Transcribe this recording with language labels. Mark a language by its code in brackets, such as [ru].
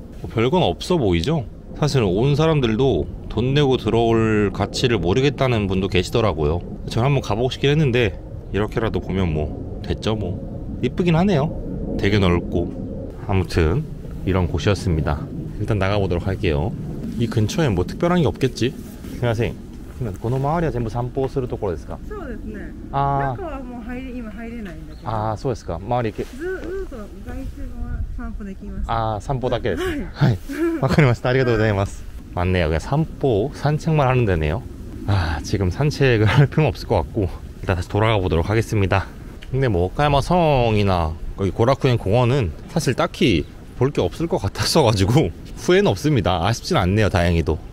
[ko] 뭐 별건 없어 보이죠? 사실 온 사람들도 돈 내고 들어올 가치를 모르겠다는 분도 계시더라고요. 저는 한번 가보고 싶긴 했는데 이렇게라도 보면 뭐 됐죠 뭐. 이쁘긴 하네요. 되게 넓고. 아무튼 이런 곳이었습니다. 일단 나가보도록 할게요. 이 근처에 뭐 특별한 게 없겠지? [ja] みません。この周りは全部散歩するところですか？そうですね。あ中はもう今入れないんだけど。あ、そうですか。周りずっと外周は散歩できます。散歩だけです。はい。わかりました。ありがとうございます. [ko] 맞네요. 그냥 산책만 하는 데네요. 지금 산책을 할 필요는 없을 것 같고 일단 다시 돌아가 보도록 하겠습니다. 근데 뭐 오카야마 성이나 여기 고라쿠엔 공원은 사실 딱히 볼 게 없을 것 같았어 가지고 후회는 없습니다. 아쉽진 않네요. 다행히도.